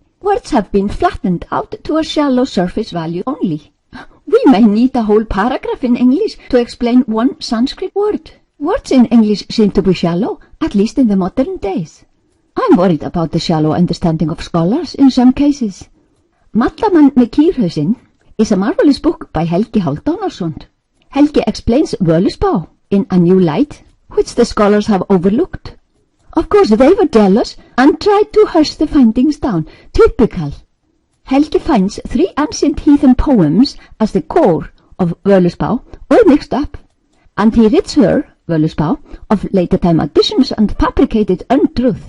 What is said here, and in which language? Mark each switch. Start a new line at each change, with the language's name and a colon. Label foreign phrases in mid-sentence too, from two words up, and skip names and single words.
English: Words have been flattened out to a shallow surface value only. We may need a whole paragraph in English to explain one Sanskrit word. Words in English seem to be shallow, at least in the modern days. I'm worried about the shallow understanding of scholars in some cases. Mallamann með kýrhausinn is a marvelous book by Helgi Hálfdánarson. Helgi explains Völuspá in a new light, which the scholars have overlooked. Of course, they were jealous and tried to hush the findings down. Typical. Helgi finds 3 ancient heathen poems as the core of Völuspá, all mixed up, and he rids her, Völuspá, of later time additions and fabricated untruth.